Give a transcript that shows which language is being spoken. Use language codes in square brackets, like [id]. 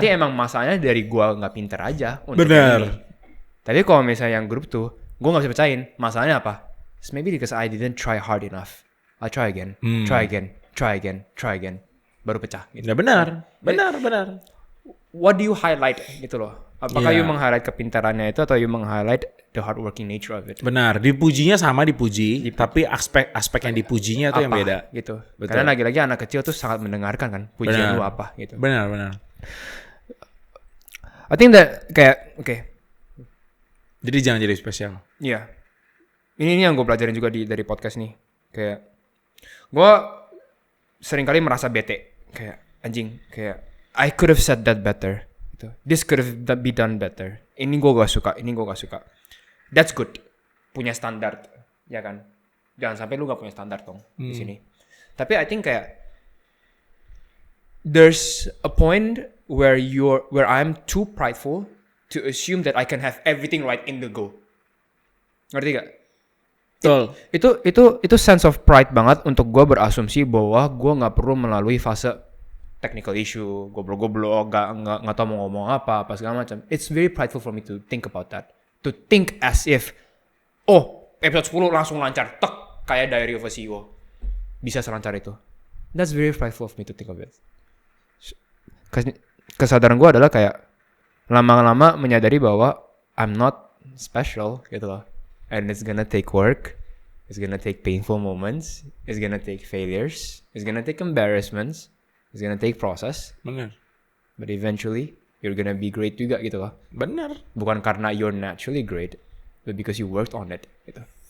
[id] berarti emang masalahnya dari gue nggak pinter aja untuk Benar. ini. Tapi kalau misalnya yang grup 2, gue nggak bisa percayain. Masalahnya apa? [en] It's maybe because I didn't try hard enough. I'll try again, try again, [id] baru pecah. Gitu. Ya benar. [en] What do you highlight [id] gitu loh? Apakah [en] Yeah. you meng-highlight [id] kepintarannya itu atau [en] you meng-highlight the hardworking nature of it? [id] Benar. Dipujinya sama dipuji, tapi aspek yang dipujinya itu yang Apa, beda. gitu. Betul. Karena lagi-lagi anak kecil tuh sangat mendengarkan kan pujian lu apa gitu. Benar. [en] I think that kayak [id] Jadi jangan jadi spesial. iya. Ini yang gue pelajarin juga dari podcast nih. Kayak gue seringkali merasa bete. Kayak anjing. [en] Kayak I could have said that better. Gitu. This could have be done better. [id] Ini gue gak suka. [en] That's good. [id] Punya standar. Ya kan? Jangan sampai lu gak punya standar dong di sini. [en] Tapi I think kayak there's a point where I'm too prideful to assume that I can have everything right in the go. [id] Ngerti gak? Betul. Itu sense of pride banget untuk gue berasumsi bahwa gue nggak perlu melalui fase technical issue, goblok-goblok, nggak tahu mau ngomong apa segala macam. [en] It's very prideful for me to think about that, to think as if, [id] episode 10 langsung lancar, kayak Diary of a CEO, bisa selancar itu. [en] That's very prideful of me to think of it. [id] Kesadaran gue adalah kayak lama-lama menyadari bahwa [en] I'm not special [id] gitu loh. [en] And it's gonna take work, it's gonna take painful moments, it's gonna take failures, it's gonna take embarrassments, it's gonna take process. [id] Benar. [en] But eventually, you're gonna be great [id] juga gitu loh. Benar. Bukan karena [en] you're naturally great, but because you worked on it gitu.